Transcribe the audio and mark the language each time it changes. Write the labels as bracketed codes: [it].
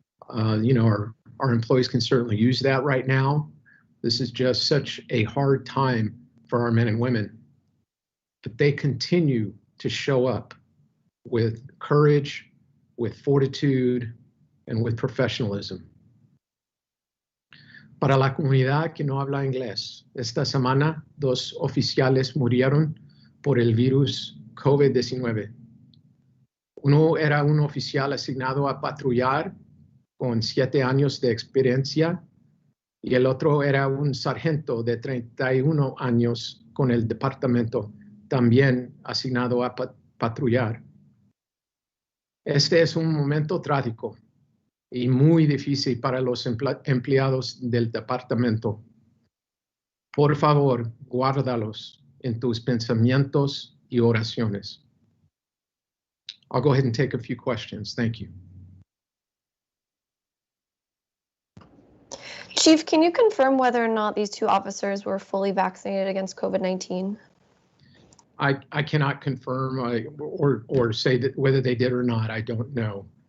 [en] Our employees can certainly use that right now. This is just such a hard time for our men and women, but they continue to show up with courage, with fortitude, and with professionalism. [es] Para la comunidad que no habla inglés, esta semana 2 oficiales murieron por el virus COVID-19. Uno era un oficial asignado a patrullar con 7 años de experiencia y el otro era un sargento de 31 años con el departamento, también asignado a patrullar. Este es un momento trágico y muy difícil para los empleados del departamento. Por favor, guárdalos en tus pensamientos y oraciones. [en] I'll go ahead and take a few questions. Thank you. Chief, can you confirm whether or not these 2 officers were fully vaccinated against COVID-19? I cannot confirm or say that whether they did or not. I don't know.